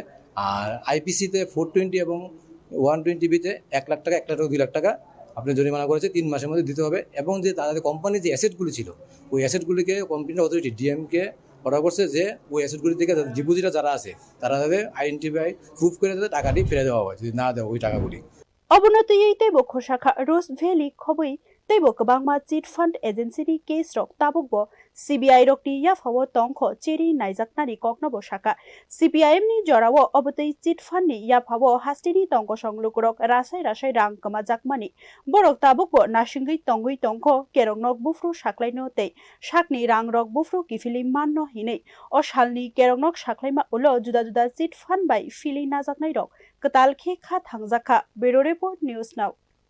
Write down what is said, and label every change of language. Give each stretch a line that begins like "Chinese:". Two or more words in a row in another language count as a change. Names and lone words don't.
Bangla: আর আইপিসিতে 420 এবং 120 বিতে 1 লাখ টাকা 1 লাখ টাকা 2 লাখ টাকা আপনি জরিমানা করেছে 3 মাসের মধ্যে দিতে হবে। এবং যে তাদের কোম্পানির যে অ্যাসেটগুলি ছিল ওই অ্যাসেটগুলিকে কোম্পানির অথরিটি ডিএমকে অর্ডার করছে যে ওই অ্যাসেটগুলি থেকে ডিপোজিটর যারা আছে তারা তাদের
English: identify proof
Bangla: করে তাদের টাকাটি ফিরে দেওয়া হয় যদি না দেয় ওই টাকাগুলি।
Kok Borok: अबनतयै तैबो खोशाखा रोज भेली खबै तैबो गोबांमा
English: chit fund
Kok Borok: एजेन्सिनि केस रक ताबुकबो सीबीआई रकनि याफाओ तंख चेरी नायजाकनानि ककनबो शाखा सीपीआईएम नि जराओ अबतै
English: chit fund
Kok Borok: नि याफाओ हास्टेनि तंख संलुकुरक रासाय रासाय रां कमाजाकमानि बरक ताबुकबो नासिंगै तंगै तंख केरंनक बुफ्रु साख्लायनो तै साकनि रां रक बुफ्रु किफिलि माननो हिनै ओ सालनि केरंनक साख्लायमा उलो
Hindi: जुदा जुदा
English: chit fund
Kok Borok: बाय फिलि नाजाकनाय रक कताल खेखा थांजाखा
English: bureau report
Kok Borok: न्यूज नाउ।